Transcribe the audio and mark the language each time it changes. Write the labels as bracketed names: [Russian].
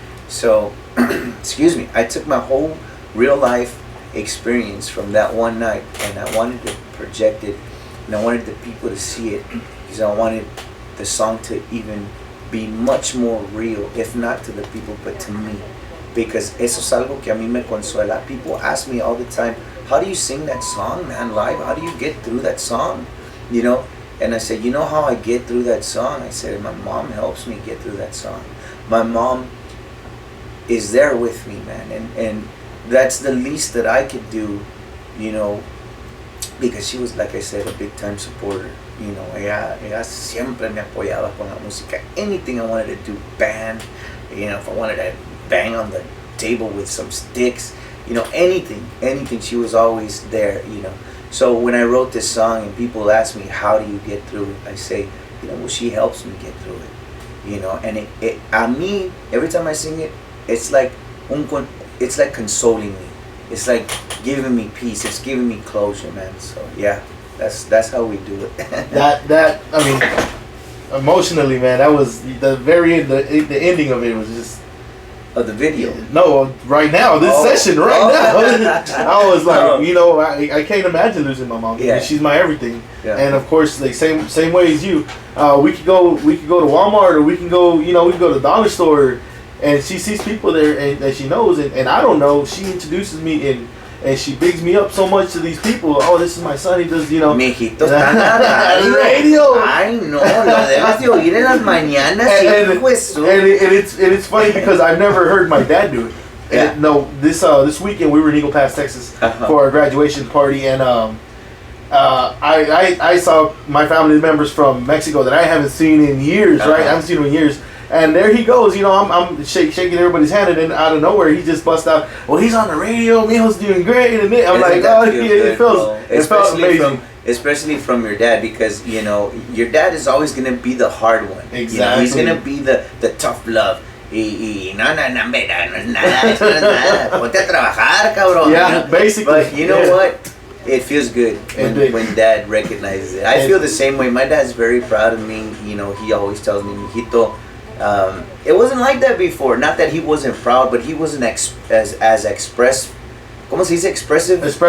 [English] So, excuse me, I took my whole real life experience from that one night, and I wanted to project it, and I wanted the people to see it, because I wanted the song to even be much more real, if not to the people, but to me. [Spanish] Because eso es algo que a mí me consuela. [English] People ask me all the time, how do you sing that song, man, live? How do you get through that song? You know? And I said, you know how I get through that song? I said, my mom helps me get through that song. My mom is there with me, man. And that's the least that I could do, you know, because she was, like I said, a big time supporter. You know, [Spanish] ella siempre me apoyaba con la música. [English] Anything I wanted to do, band, you know, if I wanted to bang on the table with some sticks, anything. She was always there, So when I wrote this song and people ask me, how do you get through it? I say, well, she helps me get through it, And [Spanish] a mí, [English] every time I sing it, it's like consoling me. It's like giving me peace. It's giving me closure, man. So yeah, that's how we do it. that I mean, emotionally, man, that was the very end. The ending of it was just. Of the video? No, right now, this session, now. I was like, I can't imagine losing my mom. Yeah. She's my everything. Yeah. And of course, like same way as you, we could go to Walmart, or we can go, we can go to the dollar store, and she sees people there and that she knows, and I don't know. She introduces me and she bigs me up so much to these people. Oh, this is my son. He does, [Spanish] Mijito, está en la radio. Ay, no, lo debes de oír en las mañanas. [English] And it's funny because I've never heard my dad do it. Yeah. This weekend we were in Eagle Pass, Texas, for our graduation party, and I saw my family members from Mexico that I haven't seen in years. Right, I haven't seen them in years. And there he goes, I'm shaking everybody's hand, and then out of nowhere he just busts out, well, he's on the radio, Mijo's doing great, and I'm like, oh, it felt amazing. Especially from your dad, because, your dad is always going to be the hard one. Exactly. He's going to be the tough love. [Spanish] Y no es nada, ponte a trabajar, cabrón. [English] Yeah, basically. But you know what? It feels good when dad recognizes it. I feel the same way. My dad's very proud of me. He always tells me, mijito, it wasn't like that before. Not that he wasn't proud, but he wasn't as expressive. [Spanish] ¿Cómo se dice? [English] Expressive.